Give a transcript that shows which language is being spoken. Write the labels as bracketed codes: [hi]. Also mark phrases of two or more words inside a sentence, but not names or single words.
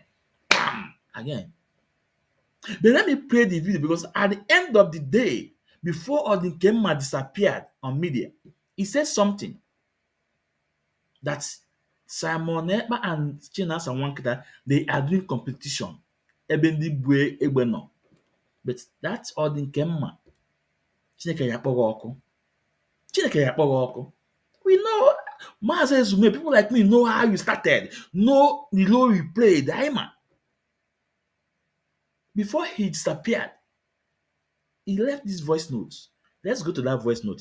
[en] Bam! Again. But let me play the video, because at the end of the day, before Odinkemma disappeared on media, he said something that Simon Ekpa and Chinasa Nwankita, they are doing competition. [ig] Ebe ndị bu egbe nọ. [en] But that's Odinkemma. [ig] Chineke ya akpọghị ọkụ. Chineke ya akpọghị ọkụ. [en] We know Mazi Ezume, people like me know how you started, know the role you played, Daima. Before he disappeared, he left this voice notes. Let's go to that voice note.